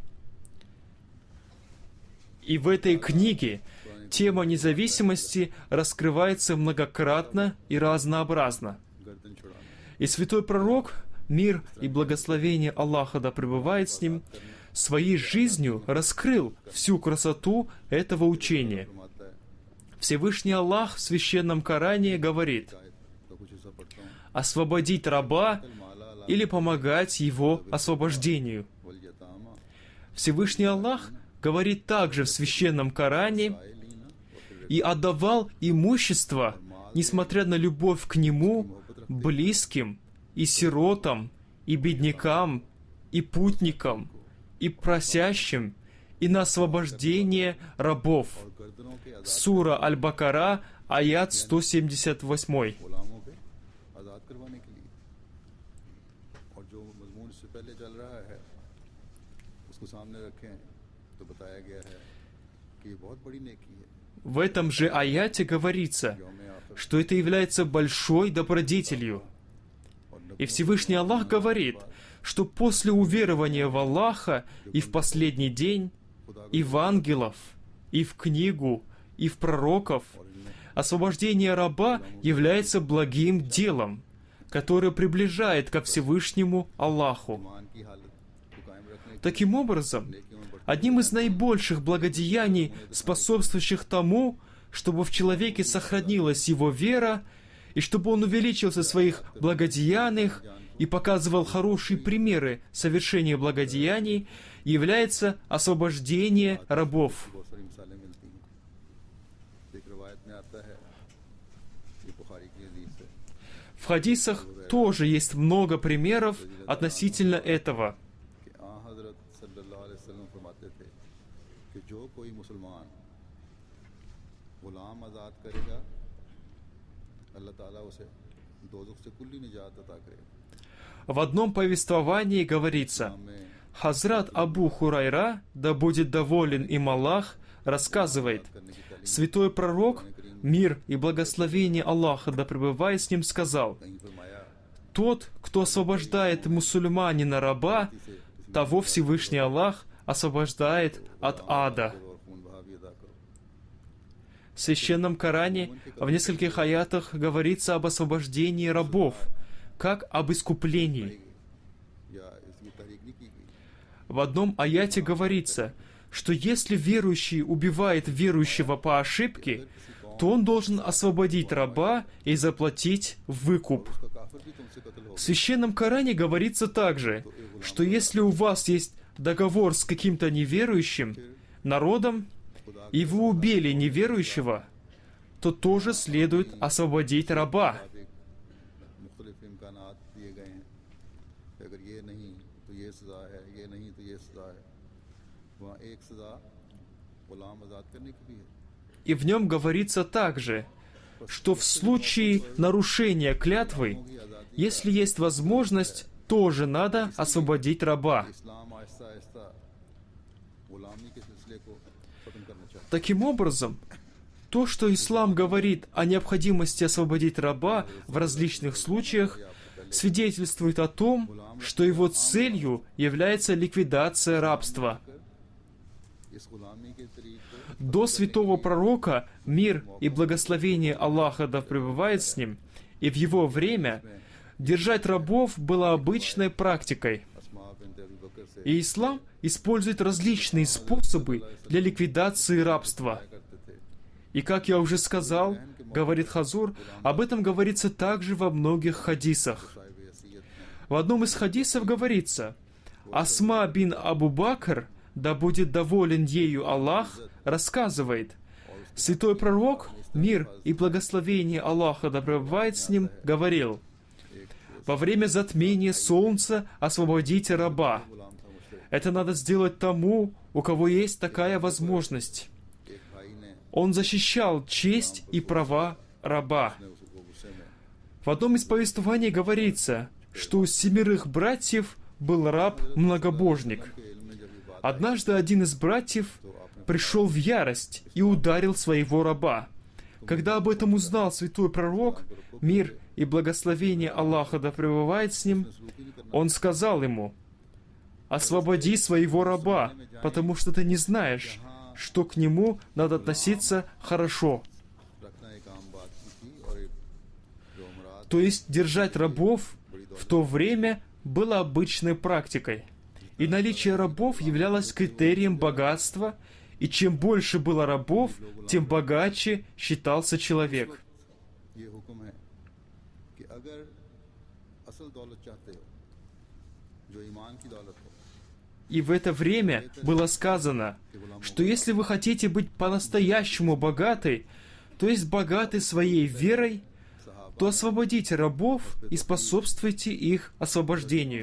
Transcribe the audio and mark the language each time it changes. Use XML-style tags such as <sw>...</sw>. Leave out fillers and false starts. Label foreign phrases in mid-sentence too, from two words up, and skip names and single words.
<ru>И в этой книге тема независимости раскрывается многократно и разнообразно. И святой пророк, мир и благословение Аллаха да пребывает с ним, своей жизнью раскрыл всю красоту этого учения.</ru> <ur>فرماتا ہے</ur> <ru>Всевышний Аллах в Священном Коране говорит:</ru> <ur>تو کچھ ایسا پڑھتا ہوں</ur> <ru>освободить раба</ru> <ar>माला</ar> <ru>или помогать его освобождению.</ru> <ar>वलयतामा</ar> <ru>Всевышний Аллах говорит также в Священном Коране: и отдавал имущество, несмотря на любовь к нему, близким, и сиротам, и беднякам, и путникам, и просящим, и на освобождение рабов.</ru> <ur>گردنوں کے</ur> <ru>Сура Аль-Бакара, аят 178.</ru> <ur>غلاموں پہ آزاد کروانے کے لیے اور جو مضمون اس سے پہلے چل رہا ہے اس کو سامنے رکھیں تو بتایا گیا ہے کہ یہ بہت بڑی نیکی ہے</ur> <ru>В этом же аяте говорится,</ru> <ur>یوم آخر</ur> <ru>что это является большой добродетелью. И Всевышний Аллах говорит, что после уверования в Аллаха и в последний день, и в ангелов, и в книгу, и в пророков, освобождение раба является благим делом, которое приближает ко Всевышнему Аллаху.</ru> <ur>ایمان کی حالت کو قائم رکھنے</ur> <ru>Таким образом, одним из наибольших благодеяний, способствующих тому, чтобы в человеке сохранилась его вера, и чтобы он увеличился в своих благодеяниях и показывал хорошие примеры совершения благодеяний, является освобождение рабов.</ru> <ur>بہت ساری مثالیں ملتی ہیں ایک روایت میں آتا ہے یہ بخاری کی حدیث ہے</ur> <ru>В хадисах тоже есть много примеров относительно этого.</ru> <ur>کہ حضرت</ur> <ar>صلى الله عليه وسلم</ar> <ur>فرماتے تھے کہ جو کوئی مسلمان غلام آزاد کرے گا اللہ تعالیٰ اسے دوزخ سے کلی نجات عطا کرے گا</ur> <ru>В одном повествовании говорится:</ru> <ur>ہمیں</ur> <ru>Хазрат Абу Хурайра, да будет доволен им Аллах, рассказывает: святой пророк, мир и благословение Аллаха да пребывает с ним, сказал:</ru> <ur>کہیں فرمایا</ur> <ru>тот, кто освобождает мусульманина раба, того Всевышний Аллах освобождает от ада.</ru> <ur>اور خون بہا بھی ادا کرو</ur> <ru>В Священном Коране в нескольких аятах говорится об освобождении рабов, как об искуплении.</ru> <ur>یا اس کی تحریک نہیں کی گئی</ur> <ru>В одном аяте говорится, что если верующий убивает верующего по ошибке, то он должен освободить раба и заплатить выкуп.</ru> <ur>اس کا کافر بھی تم سے قتل ہو</ur> <ru>В Священном Коране говорится также, что если у вас есть договор с каким-то неверующим народом, и вы убили неверующего, то тоже следует освободить раба.</ru> <ur>مختلف امکانات دیے گئے ہیں کہ اگر یہ نہیں تو یہ سزا ہے یہ نہیں تو یہ سزا ہے وہاں ایک سزا غلام آزاد کرنے کی بھی ہے</ur> <ru>И в нем говорится также, что в случае нарушения клятвы, если есть возможность, тоже надо освободить раба.</ru> <ur>اسلام آہستہ آہستہ غلامی کے سلسلے کو ختم کرنا چاہتا</ur> <ru>Таким образом, то, что ислам говорит о необходимости освободить раба в различных случаях, свидетельствует о том, что его целью является ликвидация рабства.</ru> <ur>ہے اس غلامی کے طریقے</ur> <ru>До святого пророка, мир и благословение Аллаха да пребывает с ним, и в его время держать рабов было обычной практикой.</ru> <ur>اسماء بنت ابی بکر سے</ur> <ru>И ислам использует различные способы для ликвидации рабства.</ru> <ur>کرتے تھے</ur> <ru>И как я уже сказал, говорит Хазур, об этом говорится также во многих хадисах.</ru> <ur>صاحب حیثیت ہیں</ur> <ru>В одном из хадисов говорится: Асма бин Абу Бакр, да будет доволен ею Аллах, рассказывает: святой пророк, мир и благословение Аллаха да пребывает с ним, говорил: во время затмения солнца освободите раба.</ru> <ur>غلام تھا مجھ سے</ur> <ru>Это надо сделать тому, у кого есть такая возможность.</ru> <ur>ایک بھائی نے</ur> <ru>Он защищал честь и права раба.</ru> <ur>اس کو غصے میں</ur> <ru>В одном из повествований говорится, что у 7 братьев был раб-многобожник.</ru> <ur>کے علم میں جب یہ بات</ur> <ru>Однажды один из братьев пришел в ярость и ударил своего раба. Когда об этом узнал святой пророк, мир и благословение Аллаха да пребывает с ним, он сказал ему: «Освободи своего раба, потому что ты не знаешь, что к нему надо относиться хорошо».</ru> <ur>رکھنا ایک عام بات کی تھی اور ایک جو امارت</ur> <ru>То есть держать рабов в то время было обычной практикой. и наличие рабов являлось критерием богатства, и чем больше было рабов, тем богаче считался человек.</ru> <ur>یہ حکم ہے کہ اگر اصل دولت چاہتے ہو جو ایمان کی دولت ہو</ur> <ru>И в это время было сказано, что если вы хотите быть по-настоящему богаты, то есть богаты своей верой, то освободите рабов и способствуйте их освобождению.</ru>